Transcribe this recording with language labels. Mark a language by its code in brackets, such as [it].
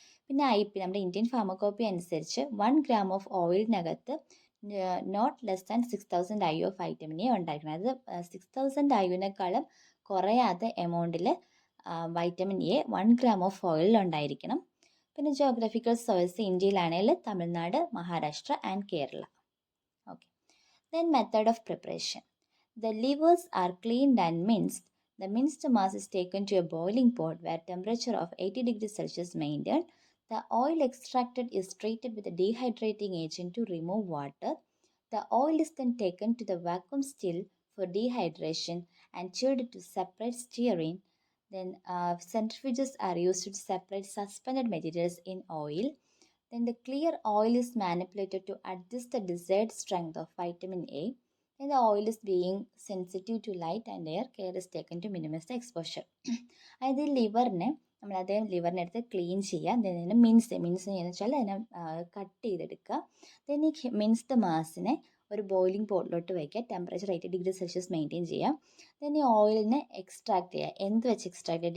[ml] പിന്നെ IP നമ്മുടെ Indian ഫാർമക്കോപ്പി അനുസരിച്ച് 1 gram of ഓയിലിനകത്ത് [en] not less than 6000 IU of vitamin A [ml] ഉണ്ടായിരിക്കണം. അത് 6000 IUവിനേക്കാളും കുറയാത്ത എമൗണ്ടിൽ വൈറ്റമിൻ എ 1 gram ഓഫ് ഓയിലിൽ ഉണ്ടായിരിക്കണം. പിന്നെ geographical source ഇന്ത്യയിലാണെങ്കിൽ Tamil Nadu, Maharashtra and Kerala. [en] Okay, then method of preparation. The livers are cleaned and minced. The minced mass is taken to a boiling pot where temperature of 80 degrees Celsius maintained. The oil extracted is treated with a dehydrating agent to remove water. The oil is then taken to the vacuum still for dehydration and chilled to separate stearine. Then centrifuges are used to separate suspended materials in oil. Then the clear oil is manipulated to adjust the desired strength of vitamin A. Then the oil is being sensitive to light and air. Care is taken to minimize the exposure. [ml] അതായത് ഈ ലിവറിനെ നമ്മൾ അതേ ലിവറിനെ എടുത്ത് clean ചെയ്യുക. then mince ചെയ്യുന്നത് വെച്ചാൽ അതിനെ cut ചെയ്തെടുക്കുക. then ഈ മിൻസ്ഡ് മാസിനെ ഒരു ബോയിലിംഗ് പോട്ടിലോട്ട് വയ്ക്കുക. ടെമ്പറേച്ചർ 80 ഡിഗ്രി സെൽഷ്യസ് മെയിൻറ്റെയിൻ ചെയ്യുക. then ഈ ഓയിലിനെ എക്സ്ട്രാക്ട് ചെയ്യുക. എന്ത് വെച്ച് എക്സ്ട്രാക്ട് ചെയ്യുക?